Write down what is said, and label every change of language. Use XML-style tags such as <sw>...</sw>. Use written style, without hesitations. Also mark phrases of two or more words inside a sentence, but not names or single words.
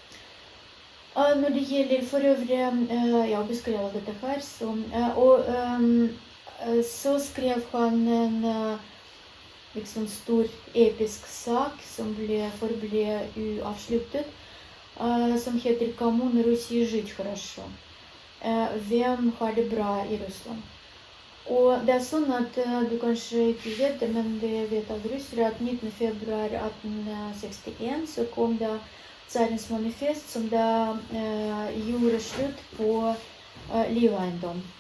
<no>Når det gjelder for øvrig, jeg beskrev dette her, så skrev han en liksom stor episk sak som forble uavsluttet, som heter «Кому на Руси жить хорошо?» Hvem har det bra i Russland? Og det sånn at du kanskje ikke vet det, men det vet alle russere, at 19. februar 1861 så kom da Tsarens manifest, som da gjorde slutt på liveiendom.</no>